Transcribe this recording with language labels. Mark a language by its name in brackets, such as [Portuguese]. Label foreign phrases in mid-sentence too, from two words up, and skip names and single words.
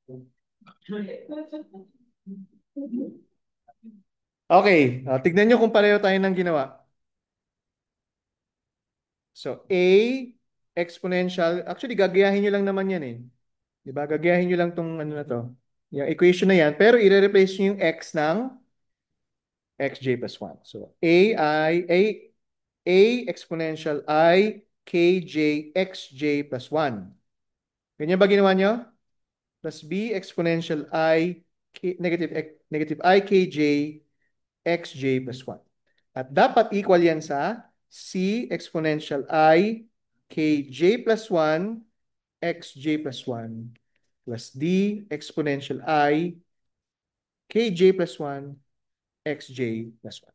[Filipino] Okay, tignan niyo kung pareho tayo ng ginawa. So, [English] A exponential, [Filipino] actually gagayahin niyo lang naman yan eh. 'Di ba? Gagayahin niyo lang tong ano na to. Yung equation na yan, pero i-replace niyo yung x ng [English] xj plus 1. So, A exponential I kj xj plus 1. [Filipino] Ganyan ba ginawa niyo? [English] Plus B exponential I negative I kj xj plus 1. [Filipino] At dapat equal yan sa [English] C exponential I kj plus 1 xj plus 1 plus D exponential I kj plus 1 xj plus 1.